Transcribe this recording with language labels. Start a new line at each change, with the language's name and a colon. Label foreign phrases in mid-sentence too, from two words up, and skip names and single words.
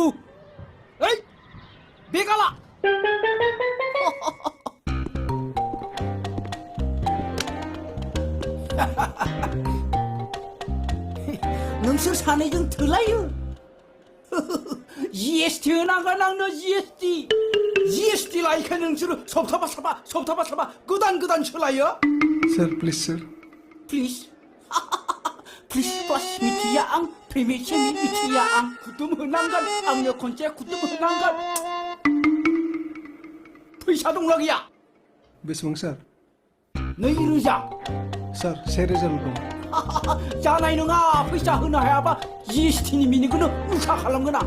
Bodo: ओइ बे गाला. नोंसोर सानैजों थोलायो. GST होनांगोन आंनो GST. GST लायखाय नोंसोरो सप्ताबा साबा गोदान सोलायो.
English: Sir, please, sir. Please. Please plus
Bodo: मिथिया आं. प्रेमिसेनि मिथिया आं. खुदुम होनांगोन. आंनो खनसे खुदुम होनांगोन. फैसा दंना गैया? बेसेबां सार? 2,000. सार 1,000 दं. जानाय नङा. फैसा होनो हायाबा GSTनि मिनिंखौनो उल्था खालामगोन आं.